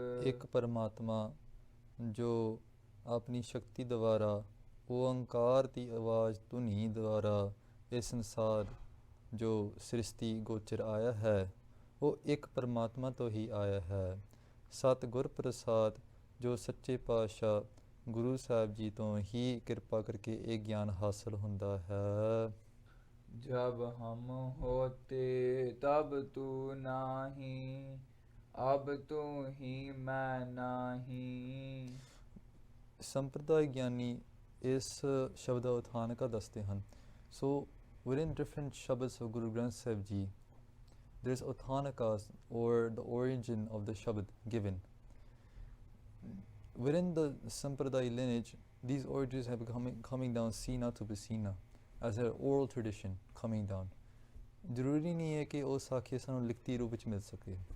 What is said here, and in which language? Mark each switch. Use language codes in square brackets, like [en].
[pa] ਇੱਕ ਪਰਮਾਤਮਾ ਜੋ ਆਪਣੀ ਸ਼ਕਤੀ ਦੁਆਰਾ ਓੰਕਾਰ ਦੀ ਆਵਾਜ਼ ਧੁਨੀ ਦੁਆਰਾ ਇਹ ਸੰਸਾਰ ਜੋ ਸ੍ਰਿਸ਼ਟੀ ਗੋਚਰ ਆਇਆ ਹੈ ਉਹ ਇੱਕ ਪਰਮਾਤਮਾ ਤੋਂ ਹੀ ਆਇਆ ਹੈ। ਸਤਿਗੁਰ ਪ੍ਰਸਾਦ ਜੋ ਸੱਚੇ ਪਾਤਸ਼ਾਹ ਗੁਰੂ ਸਾਹਿਬ ਜੀ ਤੋਂ ਹੀ ਕਿਰਪਾ ਕਰਕੇ ਇਹ ਗਿਆਨ ਹਾਸਲ ਹੁੰਦਾ ਹੈ। [hi] जब हम होते तब तू नाही, अब तू ही मैं नाही। [pa] ਸੰਪਰਦਾਇ ਗਿਆਨੀ ਇਸ ਸ਼ਬਦ ਦਾ ਉਥਾਨਕਾ ਦੱਸਦੇ ਹਨ। [en] So within different shabds of Guru Granth Sahib Ji, there's uthanakas or the origin of the shabad given. Within the Sampradaya lineage, these origins have been coming down [pa] sina to basina [en] as an oral tradition coming down. [pa] ਜ਼ਰੂਰੀ ਨਹੀਂ ਹੈ ਕਿ ਉਹ ਸਾਖੀ ਸਾਨੂੰ ਲਿਖਤੀ ਰੂਪ ਵਿੱਚ ਮਿਲ ਸਕੇ।